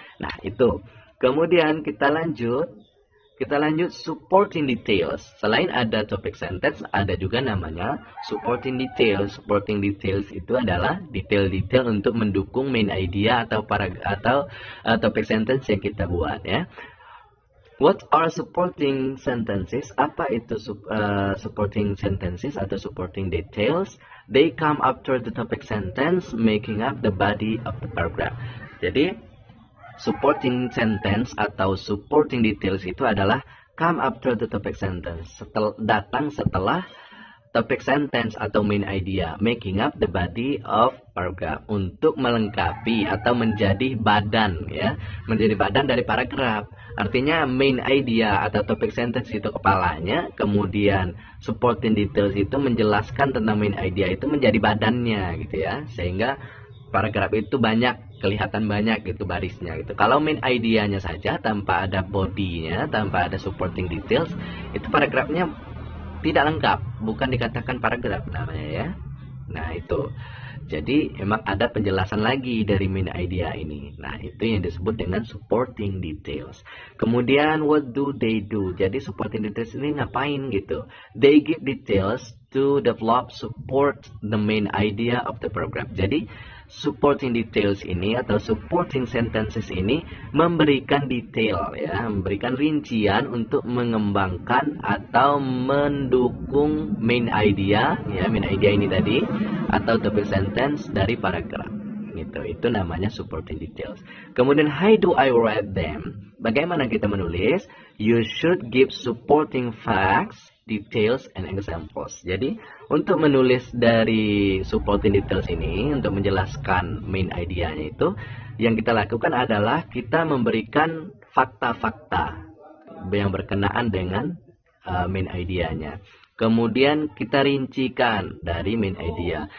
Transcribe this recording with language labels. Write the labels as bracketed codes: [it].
[id] Nah, itu. Kemudian kita lanjut supporting details. Selain ada topic sentence, ada juga namanya supporting details. Supporting details itu adalah detail-detail untuk mendukung main idea atau topic sentence yang kita buat ya. [en] What are supporting sentences? [id] Apa itu supporting sentences atau supporting details? [en] They come after the topic sentence, making up the body of the paragraph. [id] Jadi, supporting sentence atau supporting details itu adalah [en] come after the topic sentence. [id] Datang setelah topic sentence atau main idea, [en] making up the body of paragraph, [id] untuk melengkapi atau menjadi badan ya, menjadi badan dari paragraf. Artinya main idea atau topic sentence itu kepalanya, kemudian supporting details itu menjelaskan tentang main idea itu menjadi badannya gitu ya, sehingga paragraf itu kelihatan banyak gitu barisnya gitu. Kalau main idenya saja tanpa ada bodinya, tanpa ada supporting details, itu paragrafnya tidak lengkap, bukan dikatakan paragraf namanya ya. Nah, itu. Jadi emang ada penjelasan lagi dari main idea ini. Nah, itu yang disebut dengan supporting details. Kemudian [en] what do they do? [id] Jadi supporting details ini ngapain gitu? [en] They give details to develop support the main idea of the paragraph. [id] Jadi supporting details ini atau supporting sentences ini memberikan detail ya, memberikan rincian untuk mengembangkan atau mendukung main idea ya, main idea ini tadi atau topic sentence dari paragraf gitu. Itu namanya supporting details. Kemudian [en] how do I write them? [id] Bagaimana kita menulis? [en] You should give supporting facts, details, and examples. [id] Jadi untuk menulis dari supporting details ini, untuk menjelaskan main idenya itu, yang kita lakukan adalah kita memberikan fakta-fakta yang berkenaan dengan main idenya. Kemudian kita rincikan dari main idea.